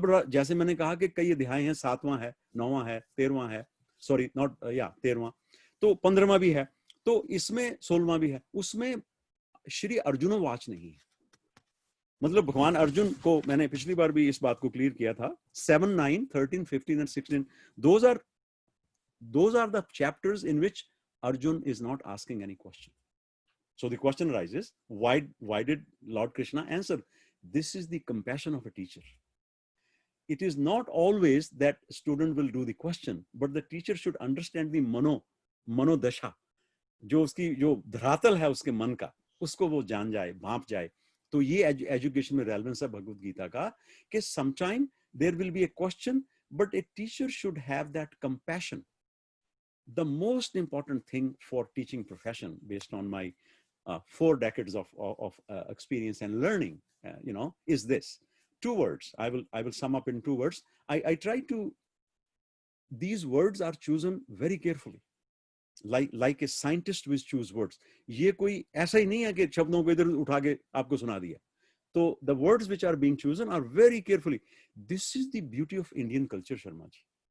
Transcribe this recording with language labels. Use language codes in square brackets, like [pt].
[hi] जैसे मैंने कहा कि कई अध्याय हैं, 7वां है, 9वां है, 13वां है, सॉरी नॉट 13वां, तो 15वां भी है, तो इसमें 16वां भी है. उसमें श्री अर्जुनोवाच नहीं है. मतलब भगवान अर्जुन को, मैंने पिछली बार भी इस बात को क्लियर किया था, 7, 9, 13, 15 and 16, [en] those are the chapters in which Arjun is not asking any question. So the question arises, why did Lord Krishna answer? This is the compassion of a teacher. It is not always that student will do the question, but the teacher should understand the मनोदशा, [hi] जो उसकी जो धरातल है उसके मन का, उसको वो जान जाए, भांप जाए. तो ये एजुकेशन में रेलेवेंस है भगवत गीता का कि [en] sometime there will be a question, but a teacher should have that compassion. The most important thing for teaching profession, based on my 4 decades of experience and learning, is this. 2 words. I will sum up in 2 words. I try to. These words are chosen very carefully, like a scientist will choose words. [hi] ये कोई ऐसा ही नहीं है कि शब्दों को इधर उठा के आपको सुना दिया. [en] तो the words which are being chosen are very carefully. This is the beauty of Indian culture, Sharma ji.